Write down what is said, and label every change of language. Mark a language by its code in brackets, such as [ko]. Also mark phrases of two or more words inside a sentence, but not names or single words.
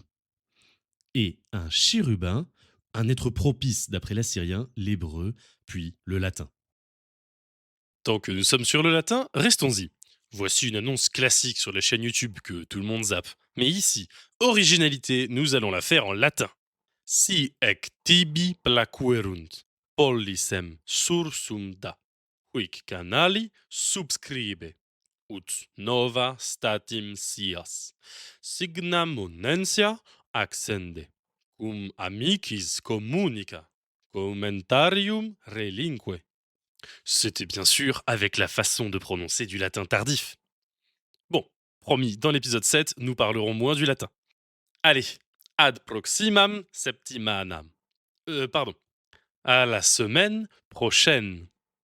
[fr] Et un chérubin, un être propice d'après l'assyrien, l'hébreu, puis le latin. Tant que nous sommes sur le latin, restons-y. Voici une annonce classique sur la chaîne YouTube que tout le monde zappe. Mais ici, originalité, nous allons la faire en latin. [la] Si ec tibi placuerunt, pollicem sursum da, huic canali subscribe, ut nova statim sias, signam monensia accende, cum amicis communica, commentarium relinque. [fr] C'était bien sûr avec la façon de prononcer du latin tardif. Bon, promis, dans l'épisode 7, nous parlerons moins du latin. Allez, [la] ad proximam septimanam. [fr] Pardon. À la semaine prochaine.